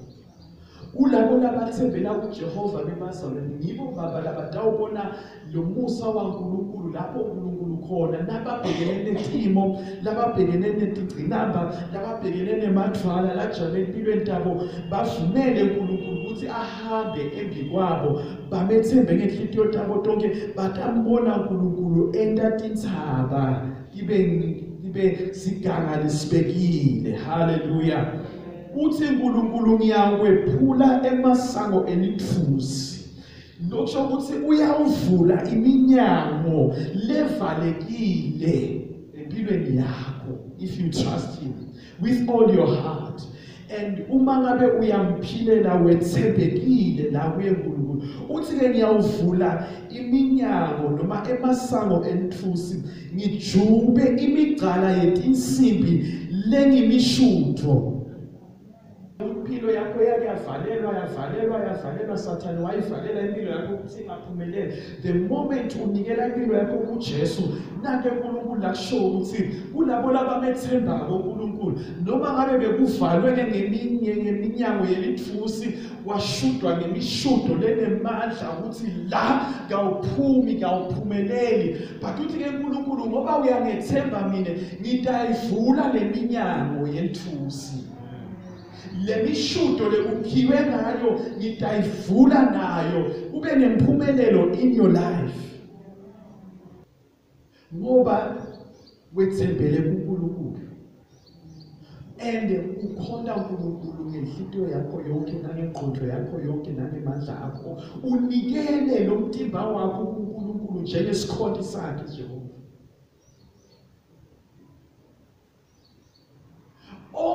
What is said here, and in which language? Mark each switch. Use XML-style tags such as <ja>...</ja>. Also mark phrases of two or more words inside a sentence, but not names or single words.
<ss>Ulabo labathembela kuJehova bebazalwane ngibo baba labatawubona lo musa waNkulunkulu lapho uNkulunkulu khona nababhekene netimo, lababhekene netigcinamba, lababhekene nemathwala lajame empilweni tabo bavumele uNkulunkulu ukuthi ahambe embi kwabo, bamethembe ngenhliziyo tabo tonke, batambona uNkulunkulu enta tinthaba ibe siganga lisibekile. Hallelujah. Uthi uNkulunkulu ngiyakwephula emasango elithusi. Lokho ukuthi uyawuvula iminyango levalekile empilweni yakho</ss> <en>if you trust him with all your heart.</en> <ss>And uma ngabe uyamphilela wethembekile la kuye uNkulunkulu uthi ke ngiyawuvula iminyango noma emasango elithusi ngijube imigcala yetinsimbi lengimishutho. Impilo yakho yavalelwa Sathane wayivalela impilo yakho ukuthi ingaphumeleli.</ss> <en>The moment</en> <ss>unikela impilo yakho kuJesu nanke uNkulunkulu lakusho ukuthi kulabo labamethembako uNkulunkulu noma ngabe bekuvalwe ngeminyango yelithusi washudwa ngemishudo lenemandla ukuthi la kawuphumeleli. But uthi ke uNkulunkulu ngoba uyangethemba mina ngitayivula leminyango yelithusi. Lemishudo lekukhiwe ngayo ngitayivula nayo ube nempumelelo</ss> <en>in your life</en> <ss>ngoba wethembele kuNkulunkulu and ukhonda uNkulunkulu ngenhliziyo yakho yonke nangengqondo yakho yonke nangemandla akho unikele lo mtimba wakho kuNkulunkulu njengesikhonto sakhe Jehova.</ss>